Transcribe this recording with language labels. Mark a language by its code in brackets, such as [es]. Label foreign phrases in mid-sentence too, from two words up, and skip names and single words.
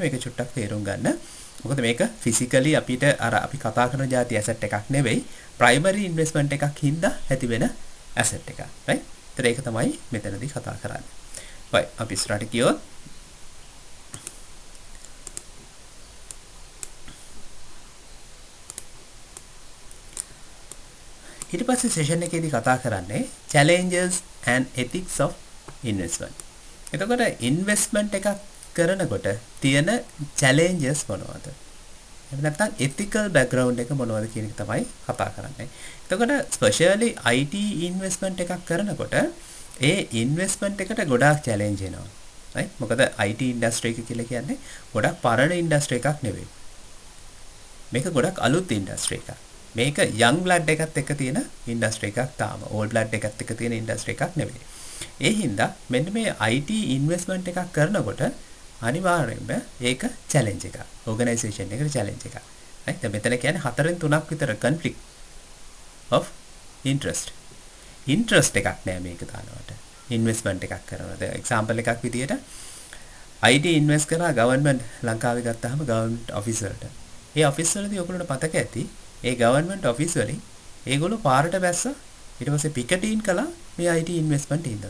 [si] මේක චුට්ටක් තේරුම් ගන්න. මොකද මේක physically අපිට අර අපි කතා කරන જાති asset එකක් නෙවෙයි [en] primary investment [si] එකක් හින්දා ඇති වෙන asset එකක්. right? ඒතර ඒක තමයි මෙතනදී කතා කරන්නේ. right. අපි ඉස්සරහට ගියොත් ඊට පස්සේ සෙෂන් එකේදී කතා කරන්නේ [en] challenges and ethics of investment. [si] එතකොට investment එකක් කරනකොට තියෙන challenges මොනවද? එහෙම නැත්නම් [en] ethical background [si] එක මොනවද කියන එක තමයි කතා කරන්නේ. එතකොට especially [en] IT investment [si] එකක් කරනකොට ඒ investment එකට ගොඩාක් challenge එනවා. right? මොකද [en] IT industry [si] එක කියලා කියන්නේ ගොඩක් පරණ industry එකක් නෙවෙයි. මේක ගොඩක් අලුත් industry එකක්. මේක [en] young blood [si] එකත් එක්ක තියෙන industry එකක් තාම [en] old blood [si] එකත් එක්ක තියෙන industry එකක් නෙවෙයි. ඒ හින්දා මෙන්න මේ [en] IT investment [si] එකක් කරනකොට අනිවාර්යයෙන්ම ඒක challenge එකක්. organization එකට challenge එකක්. right? දැන් මෙතන කියන්නේ 4න් 3ක් විතර [en] conflict of interest. [si] interest එකක් නෑ මේක දානවට. investment එකක් කරනවා. දැන් example එකක් විදියට [en] IT invest [si] කරා government ලංකාවේ ගත්තාම [en] government officerට. [si] ඒ officer වලදී ඔයගොල්ලන්ට මතක ඇති ඒ [en] government office [si] වලින් ඒගොල්ලෝ පාරට බැස්සා ඊට පස්සේ පිකටින් කළා මේ [en] IT investment [si] හින්දා.